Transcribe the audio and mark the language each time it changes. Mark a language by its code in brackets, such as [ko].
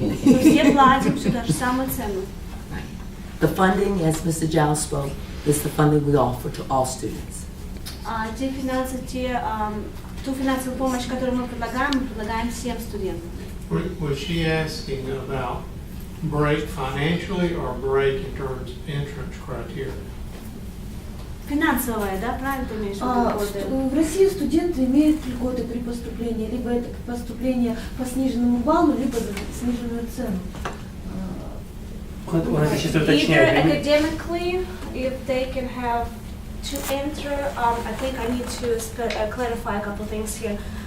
[ru] Мы все платим всю ту же самую цену. [en] Right. The funding, as Mr. Giles spoke, is the funding we offer to all students. [ru] Те финансы, ту финансовую помощь, которую мы предлагаем всем студентам. [en] Was she asking about break financially or break in terms of entrance criteria? [ru] Финансовая, да, правильно ты имеешь в виду? В России студенты имеют льготы при поступлении, либо это поступление по сниженному баллу, либо за сниженную цену. Он это сейчас [en] Either [ru] уточняет. [en] academically, if they can have to enter, I think I need to clarify a couple things here.